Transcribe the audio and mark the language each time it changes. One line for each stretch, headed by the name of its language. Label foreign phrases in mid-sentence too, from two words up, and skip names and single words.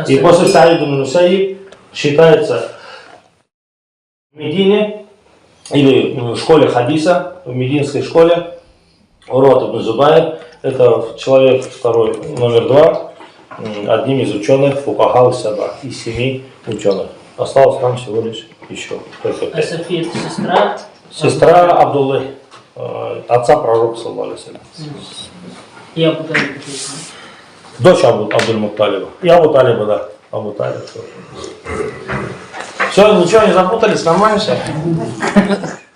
Russian: И после Саида ибн Мусаиб считается в Медине или в школе хадиса, в мединской школе, Урват ибн Зубайр, это человек второй, номер 2, одним из ученых
Arabic: فقهاء سبعة,
Russian: из 7 ученых. Осталось там всего лишь еще только 5. А София это сестра? Сестра Абдуллы, отца пророка
Arabic: صلى الله عليه وسلم.
Russian: И Абу Талиб. Дочь Абдуль-Мутталиба. И Абу Талиба, да. Абу Талиб. Все, ничего не запутались, нормально все?